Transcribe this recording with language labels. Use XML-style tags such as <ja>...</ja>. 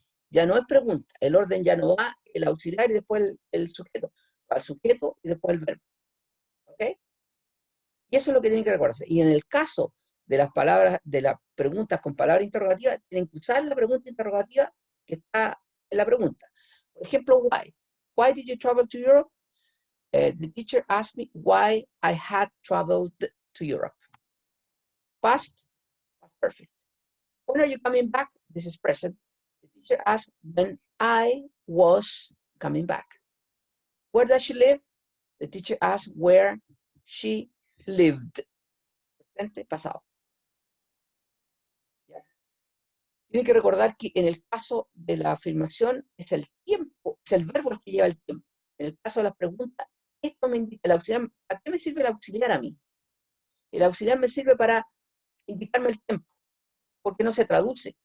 <es>Ya no es pregunta, el orden ya no va el auxiliar y después el sujeto, va el sujeto y después el verbo. ¿Ok? Y eso es lo que tienen que recordarse. Y en el caso de las palabras, de las preguntas con palabra interrogativa, tienen que usar la pregunta interrogativa que está en la pregunta. Por ejemplo, why.</es> <en>Why did you travel to Europe? The teacher asked me why I had traveled to Europe. Past, past perfect. When are you coming back? This is present. The teacher asked when I was coming back. Where does she live? The teacher asked where she lived.</en> <es>Presente, pasado. ¿Ya? Tienen que recordar que en el caso de la afirmación es el tiempo, es el verbo el que lleva el tiempo. En el caso de las preguntas, esto me indica, el auxiliar, ¿para qué me sirve el auxiliar a mí? El auxiliar me sirve para indicarme el tiempo, porque no se traduce.</es>